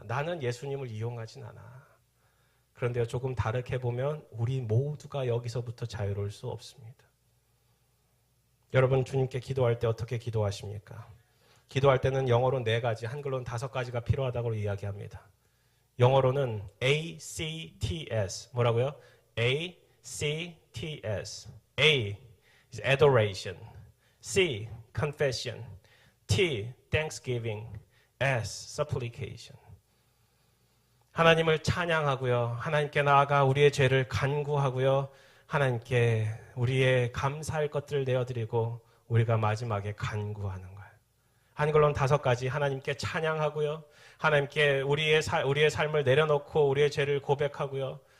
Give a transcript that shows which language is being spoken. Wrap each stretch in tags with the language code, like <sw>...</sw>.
<ko>나는 예수님을 이용하진 않아. 그런데요, 조금 다르게 보면 우리 모두가 여기서부터 자유로울 수 없습니다. 여러분 주님께 기도할 때 어떻게 기도하십니까? 기도할 때는 영어로 4가지, 한글로는 5가지가 필요하다고 이야기합니다. 영어로는 ACTS, 뭐라고요? ACTS.</ko> <en>A is adoration, C confession, T thanksgiving, S supplication.</en> <ko>하나님을 찬양하고요. 하나님께 나아가 우리의 죄를 간구하고요. 하나님께 우리의 감사할 것들을 내어드리고 우리가 마지막에 간구하는 거예요. 한글로는 5가지. 하나님께 찬양하고요. 하나님께 우리의 삶을 내려놓고 우리의 죄를 고백하고요.</ko>